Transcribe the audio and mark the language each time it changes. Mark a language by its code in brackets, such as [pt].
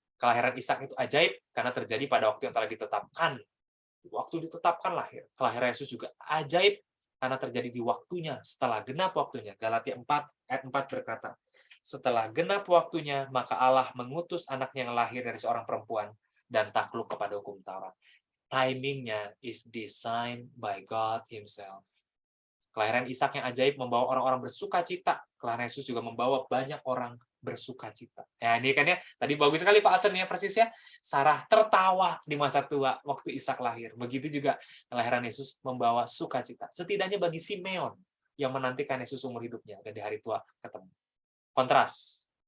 [id] Kelahiran Ishak itu ajaib karena terjadi pada waktu yang telah ditetapkan. Waktu ditetapkan lahir. Kelahiran Yesus juga ajaib karena terjadi di waktunya, setelah genap waktunya. Galatia 4:4 berkata, setelah genap waktunya, maka Allah mengutus anaknya yang lahir dari seorang perempuan dan takluk kepada hukum Taurat. [en] Timingnya is designed by God Himself. [id] Kelahiran Ishak yang ajaib membawa orang-orang bersuka cita. Kelahiran Yesus juga membawa banyak orang bersuka cita. Ya, ini kan ya, tadi bagus sekali Pak Asen ya persisnya. Sarah tertawa di masa tua waktu Ishak lahir. Begitu juga kelahiran Yesus membawa sukacita. Setidaknya bagi Simeon yang menantikan Yesus umur hidupnya dan di hari tua ketemu. Kontras.